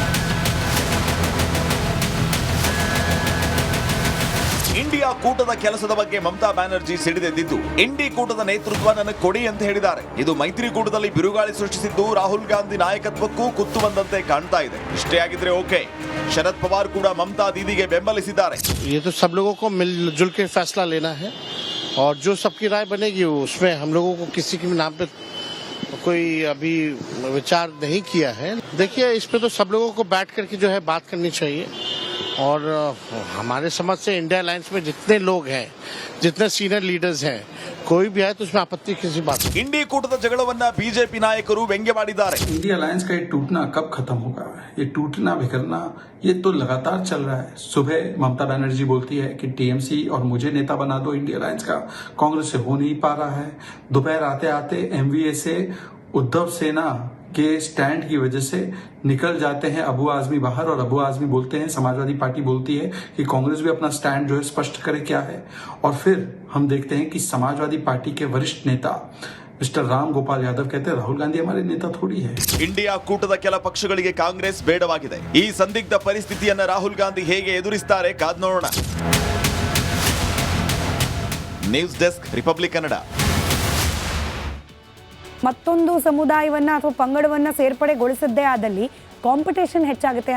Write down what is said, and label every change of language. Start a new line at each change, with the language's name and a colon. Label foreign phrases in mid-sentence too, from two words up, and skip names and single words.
Kannada: ಇಂಡಿಯಾ ಕೂಟದ ಕೆಲಸದ ಬಗ್ಗೆ ಮಮತಾ ಬ್ಯಾನರ್ಜಿ ಸಿಡಿದೆದ್ದಿದ್ದು, ಇಂಡಿ ಕೂಟದ ನೇತೃತ್ವ ನನಗೆ ಕೊಡಿ ಅಂತ ಹೇಳಿದ್ದಾರೆ. ಇದು ಮೈತ್ರಿಕೂಟದಲ್ಲಿ ಬಿರುಗಾಳಿ ಸೃಷ್ಟಿಸಿದ್ದು ರಾಹುಲ್ ಗಾಂಧಿ ನಾಯಕತ್ವಕ್ಕೂ ಕುತ್ತು ಬಂದಂತೆ ಕಾಣ್ತಾ ಇದೆ. ಇಷ್ಟೇ ಆಗಿದ್ರೆ ಓಕೆ, ಶರದ್ ಪವಾರ್ ಕೂಡ ಮಮತಾ ದೀದಿಗೆ ಬೆಂಬಲಿಸಿದ್ದಾರೆ.
Hindi: ये तो सब लोगों को मिलजुल के फैसला लेना है और जो सबकी राय बनेगी उसमें हम लोगों को किसी के नाम पे कोई अभी विचार नहीं किया है. देखिए, इस पे तो सब लोगों को बैठ करके जो है बात करनी चाहिए और हमारे समझ से इंडिया अलायंस में जितने लोग हैं, जितने
English: senior leaders
Hindi: हैं, कोई भी है तो उसमें आपत्ति किसी बात.
Kannada: इंडी ಕೂಟದ ಜಗಳವನ್ನ ಬಿಜೆಪಿ ನಾಯಕರು ವ್ಯಂಗ್ಯವಾಡಿದ್ದಾರೆ.
Hindi: इंडिया अलायंस का ये टूटना कब खत्म होगा? ये टूटना बिखरना ये तो लगातार चल रहा है. सुबह ममता बनर्जी बोलती है कि टीएमसी और मुझे नेता बना दो इंडिया अलायंस का, कांग्रेस से हो नहीं पा रहा है. दोपहर आते आते एमवीए से उद्धव सेना के स्टैंड की वजह से निकल जाते हैं अबू आजमी बाहर और अबू आजमी बोलते हैं, समाजवादी पार्टी बोलती है कि कांग्रेस भी अपना स्टैंड जो है स्पष्ट करे क्या है. और फिर हम देखते हैं कि समाजवादी पार्टी के वरिष्ठ नेता मिस्टर राम गोपाल यादव कहते हैं राहुल गांधी हमारे नेता थोड़ी है.
Kannada: ಇಂಡಿಯಾ ಕೂಟದ ಕೆಲ ಪಕ್ಷಗಳಿಗೆ ಕಾಂಗ್ರೆಸ್ ಬೇಡವಾಗಿದೆ. ಈ ಸಂದಿಗ್ಧ ಪರಿಸ್ಥಿತಿಯನ್ನ ರಾಹುಲ್ ಗಾಂಧಿ ಹೇಗೆ ಎದುರಿಸುತ್ತಾರೆ ಕಾದ್ ನೋಡೋಣ.
English: news desk,
Kannada: ರಿಪಬ್ಲಿಕ್ ಕನ್ನಡ. ಮತ್ತೊಂದು ಸಮುದಾಯವನ್ನ ಅಥವಾ ಪಂಗಡವನ್ನ ಸೇರ್ಪಡೆಗೊಳಿಸದ್ದೇ ಆದಲ್ಲಿ ಕಾಂಪಿಟೇಷನ್ ಹೆಚ್ಚಾಗುತ್ತೆ.